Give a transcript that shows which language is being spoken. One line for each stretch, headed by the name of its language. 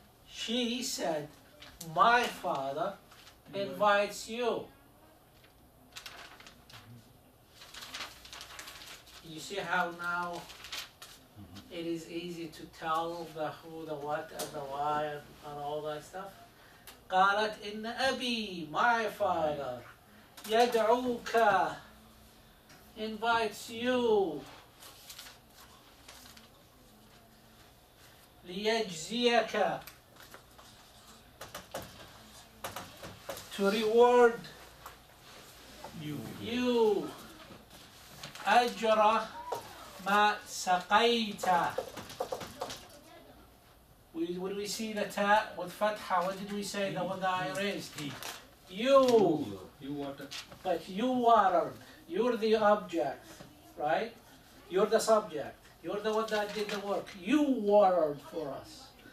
English: She said, my father invites you. You see how now it is easy to tell the who, the what, and the why, and all that stuff.
Arabic: قالت إن أبي,
English: my father,
Arabic: يدعوك,
English: invites you,
Arabic: ليجزيك,
English: to reward you,
Arabic: أجر ما سقيت.
English: When we see the ta with fatha, what did we say? The one that I raised. You. You water. But you watered. You're the object, right? You're the subject. You're the one that did the work. You watered for us.